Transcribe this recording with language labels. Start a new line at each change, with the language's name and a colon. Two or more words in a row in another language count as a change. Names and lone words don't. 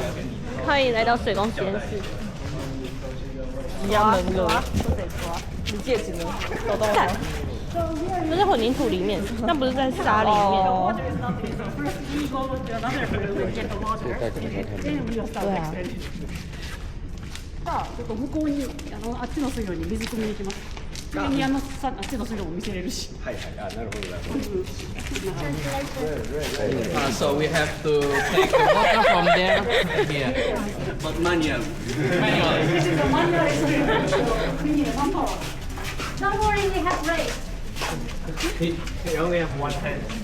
Chinese: 欢迎来到水工实验室。一样闷热。你戒指呢？找到了吗？那在混凝土里面，那不是在沙里面。对啊。
Japanese: さあ、ちょっと向こうにあっちの水路に水汲みに行きます。にあっちの水路も見せれるし。はいはい、あ、なるほどなるほど。
English: So we have to take the water from there here. But manual. This is a manual experience. We need manpower. Don't worry, we have race. He only have one hand.